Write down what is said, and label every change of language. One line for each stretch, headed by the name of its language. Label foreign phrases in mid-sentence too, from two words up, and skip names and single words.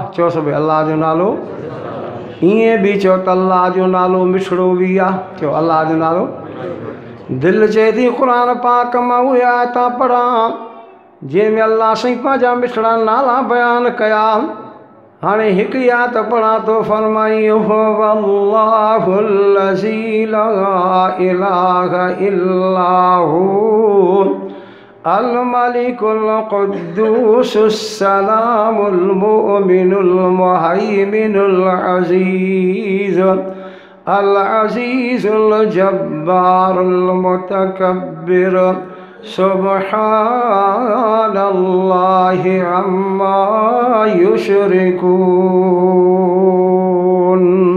Sindhi: चओ सभई अल्लाह जो नालो, ईअं बि चओ त अल्लाह जो नालो मिठड़ो बि आहे। चओ अल्लाह जो नालो। दिलि चए थी क़ुर पाक मां उहे आयता पढ़ां जंहिंमें अल्लाह साईं पंहिंजा मिठड़ा नाला बयानु कया। हाणे हिकु आयत पढ़ां थो, फरमाई
Arabic: هو الله الذي لا إله إلا هو الملك القدوس السلام المؤمن المهيمن العزيز العزيز الجبار المتكبر سبحان الله عما يشركون.